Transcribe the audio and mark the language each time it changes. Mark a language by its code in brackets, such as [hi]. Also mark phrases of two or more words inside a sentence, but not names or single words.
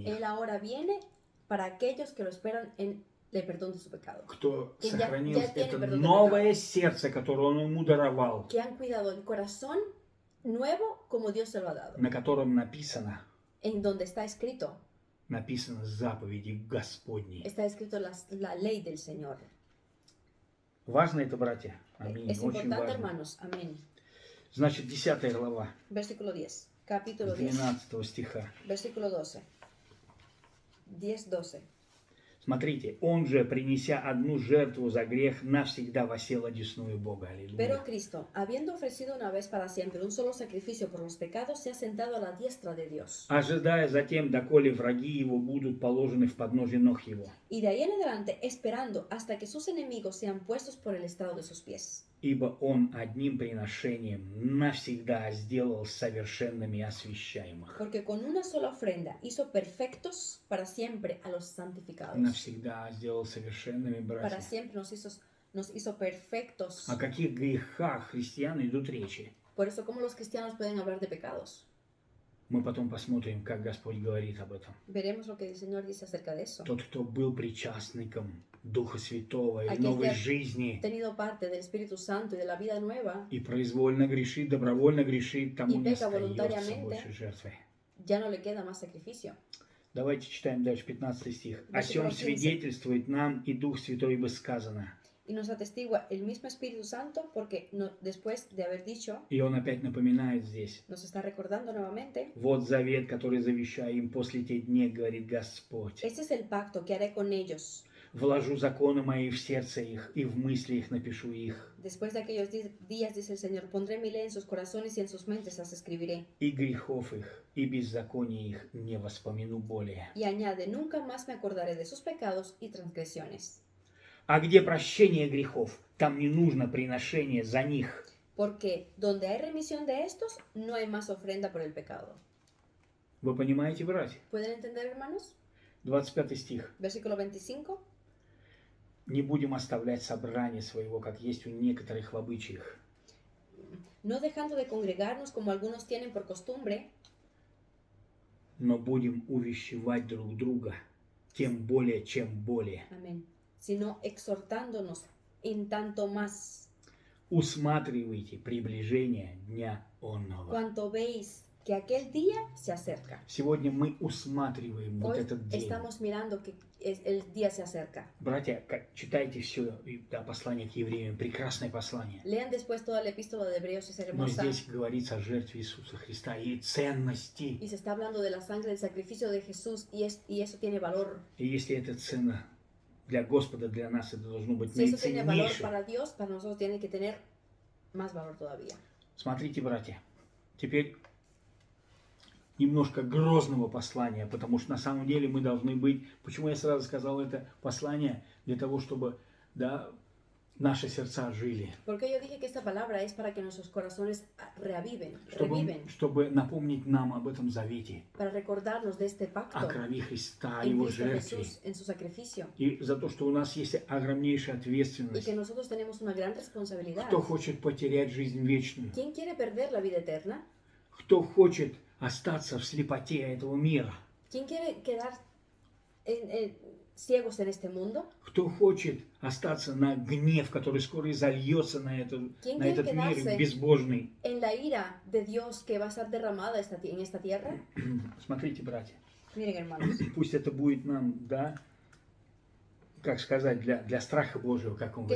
[es] Él ahora viene para aquellos que lo esperan en el perdón de su pecado. [ru] Кто [es] Que [ru] сохранил [es] ya tiene [ru] это [es] perdón de [ru] новое сердце, которое Он ему даровал, [es] Que han cuidado el corazón nuevo como Dios se lo ha dado. [ru] на котором написано [es] En donde está escrito [ru] заповеди Господни. [es] está escrito la ley del Señor. [ru] Важно это, братья? Аминь. [es] Es [ru] Очень [es] importante, [ru] важно. [es] hermanos. Amén. [ru] Значит, 10 глава, [es] Versículo 10. Capítulo 10. [ru] 12 стиха. [es] Versículo 12. 10-12. [ru] Смотрите, Он же, принеся одну жертву за грех, навсегда восел одесную Бога. [es] Pero [ru] Аллилуйя. [es] Cristo, habiendo ofrecido una vez para siempre un solo sacrificio por los pecados, se ha sentado a la diestra de Dios. [ru] Ожидая затем, доколе враги Его будут положены в подножие ног Его. [es] Y de ahí en adelante, esperando hasta que sus enemigos sean puestos por el estrado de sus pies. [ru] Ибо Он одним приношением навсегда сделал совершенными освящаемых. [es] Porque con una sola ofrenda hizo perfectos para siempre a los santificados. [ru] Навсегда сделал совершенными, [es] Para [ru] братья. [es] siempre nos hizo perfectos. [ru] О каких грехах христиан идут речи? [es] Por eso, ¿cómo los cristianos pueden hablar de pecados? [ru] Мы потом посмотрим, как Господь говорит об этом. [es] Veremos lo que el Señor dice acerca de eso. [ru] Тот, кто был причастником Духа Святого и [es] Aquel [ru] новой [es] que ha [ru] жизни, [es] tenido parte del Espíritu Santo y de la vida nueva, [ru] и произвольно грешит, добровольно грешит, тому И не [es] peca [ru] остается [es] voluntariamente. [ru] больше жертвы. [es] ya no le queda más sacrificio. [ru] Давайте читаем дальше 15 стих. «О сем [es] Versículo 15. [ru] свидетельствует нам и Дух Святой, ибо сказано». [es] Y nos atestigua el mismo Espíritu Santo porque después de haber dicho, [ru] И он опять напоминает здесь. [es] nos está recordando nuevamente, [ru] «Вот завет, который завещаю им после тех дней, говорит Господь. [es] este es el pacto que haré con ellos. [ru] Вложу законы мои в сердце их, и в мысли их напишу их. [es] Después de aquellos días, dice el Señor, pondré mi ley en sus corazones y en sus mentes las escribiré. [ru] И грехов их, и беззаконий их не воспомяну более». [es] Y añade, nunca más me acordaré de sus pecados y transgresiones. [ru] А где прощение грехов, там не нужно приношение за них. [es] Porque donde hay remisión de estos, no hay más ofrenda por el pecado. [ru] Вы понимаете, братья? [es] ¿Pueden entender, hermanos? [ru] 25 стих. [es] Versículo 25. [ru] «Не будем оставлять собрание своего, как есть у некоторых в обычаях, [es] No dejando de congregarnos como algunos tienen por costumbre, [ru] но будем увещевать друг друга, тем более, чем более. [es] amén, sino exhortándonos en tanto más, [ru] Усматривайте приближение дня онного». [es] cuanto veis que aquel día se acerca. [ru] Сегодня мы усматриваем вот [es] Hoy [ru] этот день. [es] estamos mirando que el día se acerca. [ru] Братья, читайте все послание к евреям, прекрасное послание. [es] Lean después toda la epístola de Hebreos, es [ru] Но [es] hermosa. [ru] здесь говорится о жертве Иисуса Христа и ценности. [es] Y se está hablando de la sangre del sacrificio de Jesús y eso tiene valor. [ru] И если это цена для Господа, для нас это должно быть [es] Si eso tiene valor [ru] наиценнейшее. [es] para Dios, para nosotros tiene que tener más valor todavía. [ru] Смотрите, братья, теперь немножко грозного послания, потому что на самом деле мы должны быть... Почему я сразу сказал это послание? Для того, чтобы наши сердца жили. [es] Porque yo dije que esta palabra es para que nuestros corazones reviven, [ru] Чтобы напомнить нам об этом завете, [es] para recordarnos de este pacto [ru] о крови Христа, о [es] en [ru] Его [es] Cristo [ru] жертве. [es] Jesús, en su sacrificio. [ru] И за то, что у нас есть огромнейшая [es] Y [ru] ответственность. [es] que nosotros tenemos una gran responsabilidad. [ru] Кто хочет потерять жизнь вечную? [es] ¿Quién quiere perder la vida eterna? [ru] Кто хочет остаться в слепоте этого мира? [es] ¿Quién quiere quedar ciegos en este mundo? [ru] Кто хочет остаться на гнев, который скоро изольется на этот мир безбожный? [es] En la ira de Dios que va a ser derramada en esta tierra. [ru] Смотрите, братья. [es] Miren, hermanos. [ru] Пусть это будет нам, как сказать, для страха Божьего, как он говорит.